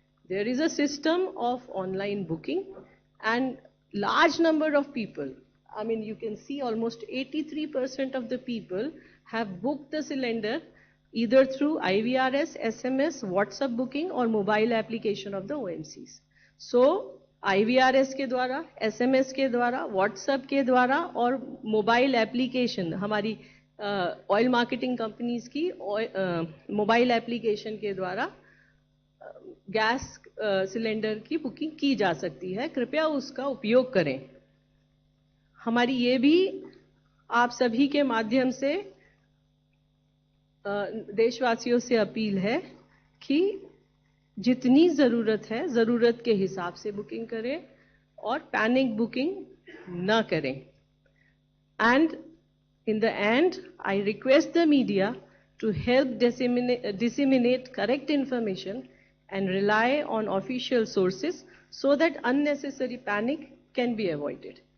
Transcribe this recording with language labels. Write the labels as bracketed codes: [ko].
[en] There is a system of online booking and large number of people, I mean you can see almost 83% of the people have booked the cylinder either through IVRS, SMS, WhatsApp booking or mobile application of the OMCs. [hi] So IVRS के द्वारा, SMS के द्वारा, WhatsApp के द्वारा और mobile application, हमारी oil marketing companies की mobile application के द्वारा गैस सिलेंडर की बुकिंग की जा सकती है. कृपया उसका उपयोग करें. हमारी ये भी आप सभी के माध्यम से देशवासियों से अपील है कि जितनी ज़रूरत है ज़रूरत के हिसाब से बुकिंग करें और पैनिक बुकिंग न करें. [en] And in the end, I request the media to help disseminate correct information and rely on official sources so that unnecessary panic can be avoided.